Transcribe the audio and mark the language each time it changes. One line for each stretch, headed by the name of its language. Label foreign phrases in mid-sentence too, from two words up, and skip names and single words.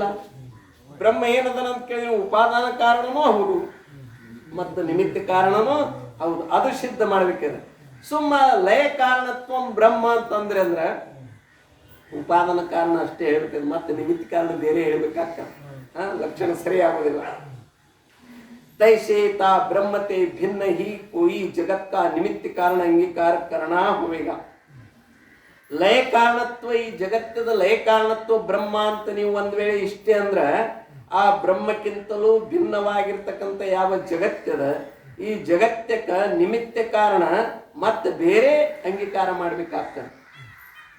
Kannada: ಬ್ರಹ್ಮ ಏನದನ ಅಂತ ಕೇಳಿದ್ರೆ ಉಪಾದಾನ ಕಾರಣನೂ ಹೌದು ಮತ್ತು ನಿಮಿತ್ತ ಕಾರಣನೂ ಹೌದು, ಅದು ಸಿದ್ಧ ಮಾಡ್ಬೇಕಾದ್ರೆ. ಸುಮ್ಮ ಲಯ ಕಾರಣತ್ವ ಬ್ರಹ್ಮ ಅಂತಂದ್ರೆ ಅಂದ್ರೆ ಉಪಾದಾನ ಕಾರಣ ಅಷ್ಟೇ ಹೇಳ್ಬೇಕು, ಮತ್ತೆ ನಿಮಿತ್ತ ಕಾರಣ ಬೇರೆ ಹೇಳ್ಬೇಕಾಗ್ತದೆ, ಲಕ್ಷಣ ಸರಿ ಆಗೋದಿಲ್ಲ.
Hindi: तैसे ता ब्रह्मते भिन्न ही कोई जगत का निमित्त कारण अंगीकार करना होगा.
Kannada: ಲಯ ಕಾರಣತ್ವ ಈ ಜಗತ್ತದ ಲಯ ಕಾರಣತ್ವ ಬ್ರಹ್ಮ ಅಂತ ನೀವು ಒಂದ್ ವೇಳೆ ಇಷ್ಟೇ ಅಂದ್ರೆ ಆ ಬ್ರಹ್ಮಕ್ಕಿಂತಲೂ ಭಿನ್ನವಾಗಿರ್ತಕ್ಕಂಥ ಯಾವ ಜಗತ್ತದ ಈ ಜಗತ್ತಕ್ಕ ನಿಮಿತ್ತ ಕಾರಣ ಮತ್ತೆ ಬೇರೆ ಅಂಗೀಕಾರ ಮಾಡ್ಬೇಕಾಗ್ತದೆ.